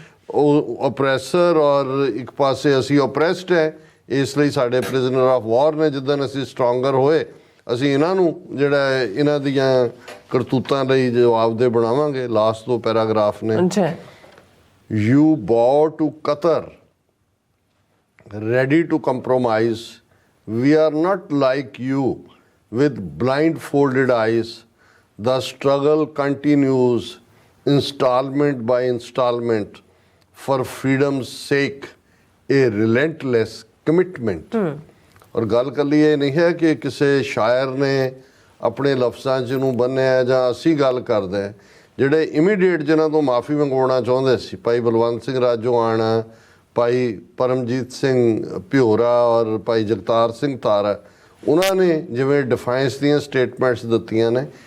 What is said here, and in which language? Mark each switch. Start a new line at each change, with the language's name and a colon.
Punjabi: ਉਹ ਓਪਰੈਸਰ ਔਰ ਇੱਕ ਪਾਸੇ ਅਸੀਂ ਓਪਰੈਸਡ ਹੈ, ਇਸ ਲਈ ਸਾਡੇ ਪ੍ਰਿਜ਼ਨਰ ਆਫ ਵਾਰ ਨੇ। ਜਿੱਦਣ ਅਸੀਂ ਸਟਰੋਂਗਰ ਹੋਏ ਅਸੀਂ ਇਹਨਾਂ ਨੂੰ ਜਿਹੜਾ ਇਹਨਾਂ ਦੀਆਂ ਕਰਤੂਤਾਂ ਲਈ ਜਵਾਬਦੇਹ ਬਣਾਵਾਂਗੇ। ਲਾਸਟ ਦੋ ਪੈਰਾਗ੍ਰਾਫ ਨੇ, ਯੂ ਬੋ to Qatar
English: ready to compromise. We are not like you with blindfolded eyes. The struggle continues installment by installment for freedom's sake, a relentless commitment.
Punjabi: ਔਰ ਗੱਲ ਕੱਲੀ ਇਹ ਨਹੀਂ ਹੈ ਕਿ ਕਿਸੇ ਸ਼ਾਇਰ ਨੇ ਆਪਣੇ ਲਫ਼ਜ਼ਾਂ 'ਚ ਨੂੰ ਬੰਨਿਆ ਜਾਂ ਅਸੀਂ ਗੱਲ ਕਰਦੇ। ਜਿਹੜੇ ਇਮੀਡੀਏਟ ਜਿਨ੍ਹਾਂ ਤੋਂ ਮਾਫੀ ਮੰਗਵਾਉਣਾ ਚਾਹੁੰਦੇ ਸੀ, ਭਾਈ ਬਲਵੰਤ ਸਿੰਘ ਰਾਜੋਆਣਾ, ਭਾਈ ਪਰਮਜੀਤ ਸਿੰਘ ਭਿਓਰਾ ਔਰ ਭਾਈ ਜਗਤਾਰ ਸਿੰਘ ਤਾਰਾ, ਉਹਨਾਂ ਨੇ ਜਿਵੇਂ ਡਿਫਾਈਂਸ ਦੀਆਂ ਸਟੇਟਮੈਂਟਸ ਦਿੱਤੀਆਂ ਨੇ।